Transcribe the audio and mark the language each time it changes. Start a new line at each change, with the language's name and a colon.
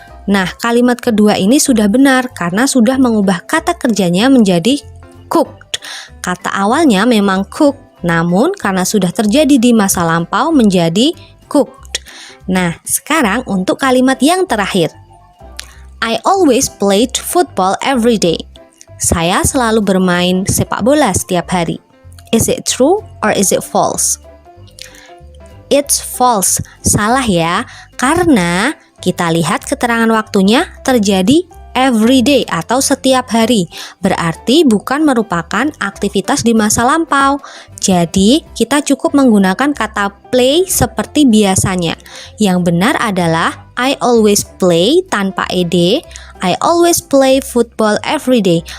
Indonesian: Nah, kalimat kedua ini sudah benar karena sudah mengubah kata kerjanya menjadi cooked. Kata awalnya memang cook, namun karena sudah terjadi di masa lampau menjadi cooked. Nah, sekarang untuk kalimat yang terakhir.
English: I always played football every day.
Indonesian: Saya selalu bermain sepak bola setiap hari.
English: Is it true or is it false? It's false.
Indonesian: Salah ya, karena kita lihat keterangan waktunya terjadi every day atau setiap hari. Berarti bukan merupakan aktivitas di masa lampau. Jadi, kita cukup menggunakan kata play seperti biasanya. Yang benar adalah
English: I always play
Indonesian: tanpa ed.
English: I always play football every day.